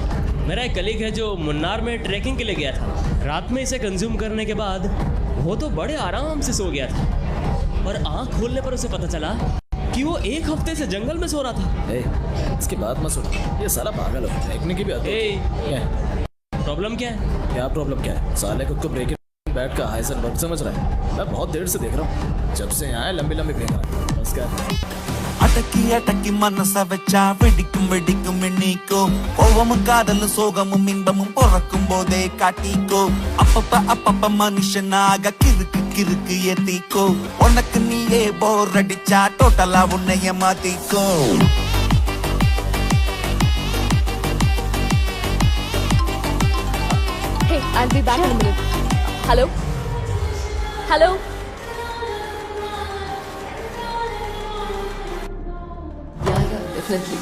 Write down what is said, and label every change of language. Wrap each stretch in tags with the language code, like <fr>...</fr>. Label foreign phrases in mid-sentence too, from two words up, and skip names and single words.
<hi>मेरा एक कलीग है जो मुन्नार में ट्रैकिंग के लिए गया था। रात में इसे कंज्यूम करने के बाद वो तो बड़े आराम से सो गया था और आंख खोलने पर उसे पता चला कि वो 1 हफ्ते से जंगल में सो रहा था। इसकी बात मत सुनो, ये साला पागल है। देखने की भी आती है। प्रॉब्लम क्या है? क्या प्रॉब्लम क्या है? साले खुद को ब्रेक बैट का हाइसन वर्क समझ रहा है। मैं बहुत देर से देख रहा हूँ, जब से यहाँ लंबी लंबी फेंक रहा है। बस क्या</hi> <ta>அடக்கி அடக்கி மனச வச்சா வெடிக்கும் வெடிக்கும் எண்ணிக்கோ கோவமும் காதலும் சோகமும் இன்பமும் பிறக்கும் போதே காட்டிக்கோ அப்பப்ப மனுஷனாக கிறுக்கு கிறுக்கு ஏத்திக்கோ உனக்கு நீயே போர் அடிச்சா டோட்டலா உன்னைய மாத்திக்கோ</ta> <en>Hey, I'll be back in a minute. Hello? Hello? Yeah, definitely.</en>